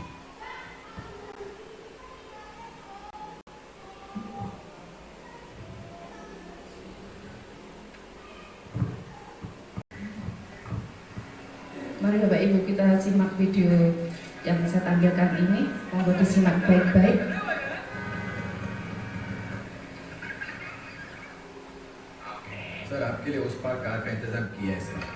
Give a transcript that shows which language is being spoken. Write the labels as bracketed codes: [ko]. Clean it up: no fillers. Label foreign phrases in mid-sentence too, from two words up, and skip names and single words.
[id] Mari Bapak Ibu kita simak video yang saya tampilkan ini. Monggo disimak baik-baik. [hi] सर आपके लिए उस पार कार का इंतजाम किया है सर